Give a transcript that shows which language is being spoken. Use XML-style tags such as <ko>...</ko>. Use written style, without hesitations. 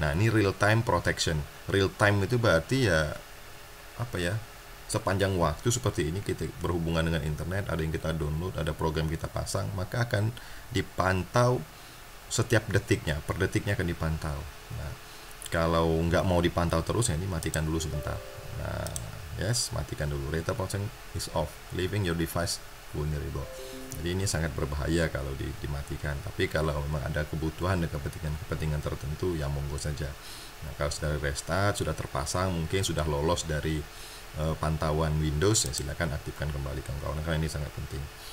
<id>Nah, ini real time protection. Real time itu berarti ya apa ya? Sepanjang waktu seperti ini kita berhubungan dengan internet, ada yang kita download, ada program kita pasang, maka akan dipantau setiap detiknya, per detiknya akan dipantau. Nah, kalau nggak mau dipantau terus, ya ini matikan dulu sebentar. Nah, yes, matikan dulu.</id> <en>Data protection is off, leaving your device vulnerable.</en> <id>Jadi ini sangat berbahaya kalau dimatikan. Tapi kalau memang ada kebutuhan dan kepentingan tertentu, ya monggo saja. Nah, kalau sudah restart, sudah terpasang, mungkin sudah lolos dari pantauan Windows, ya silakan aktifkan kembali kawan-kawan, karena ini sangat penting.</id>